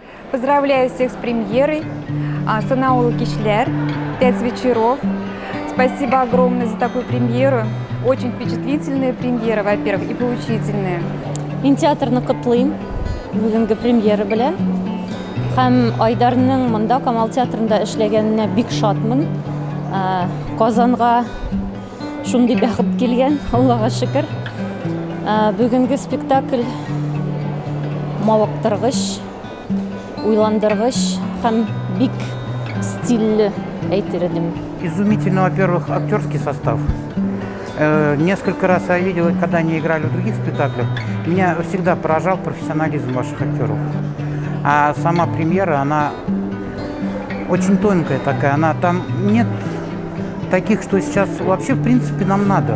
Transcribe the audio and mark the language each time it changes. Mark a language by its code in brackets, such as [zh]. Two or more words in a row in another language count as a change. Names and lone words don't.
[ru] Поздравляю всех с премьерой. Санаулы Кишлер, 5 вечеров. Спасибо огромное за такую премьеру. Очень впечатлительная премьера, во-первых, и поучительная. [tt] Мен театрны котлыйм бүгінгі премьера белән. Һәм Айдарның монда Камал театрында эшләгәненә бик шатмын. Казанга шундый бәхет килгән, Аллага шөкер. Бүгенге спектакль мавыктыргыч, уйландыргыч һәм бик стильле әйтер идем. [ru] Изумительно, во-первых, актерский состав. Несколько раз я видел, когда они играли в других спектаклях, меня всегда поражал профессионализм ваших актеров. А сама премьера, она очень тонкая такая, там нет таких, что сейчас вообще в принципе нам надо.